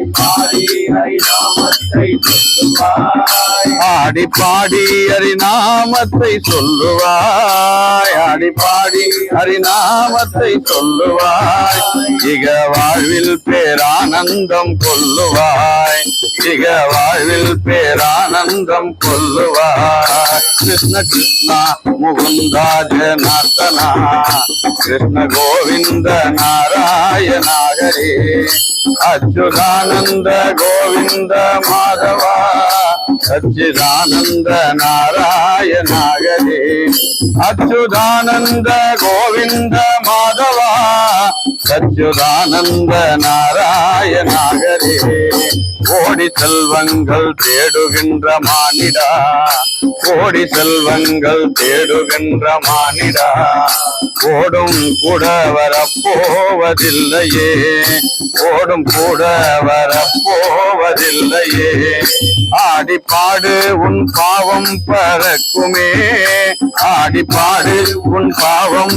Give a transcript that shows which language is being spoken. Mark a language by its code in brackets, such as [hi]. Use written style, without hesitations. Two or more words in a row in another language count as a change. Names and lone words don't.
[ta] பாடி ஹரிநாமத்தை சொல்லுவாய் ஆடி பாடி ஹரிநாமத்தை சொல்லுவாய் ஆடி பாடி ஹரிநாமத்தை சொல்லுவாய் இக வாழ்வில் பேரானந்தம் கொள்ளுவாய் இக வாழ்வில் பேரானந்தம் கொள்ளுவாய் கிருஷ்ண கிருஷ்ண முகுந்த ஜனார்தனா [sa] कृष्ण गोविंद नारायण हरे अच्युतानंद गोविंद माधवा सच्चिदानंद नारायण हरे अच्युतानंद गोविंद माधवा सच्चिदानंद नारायण हरे [ta] கோடி செல்வங்கள் தேடுகின்ற மானிடா கோடி செல்வங்கள் தேடுகின்ற மானிடா ஓடும் கூட வரப்போவதில்லையே ஓடும் கூட வரப்போவதில்லையே ஆடிப்பாடு உன் பாவம் பறக்குமே ஆடிப்பாடு உன் பாவம்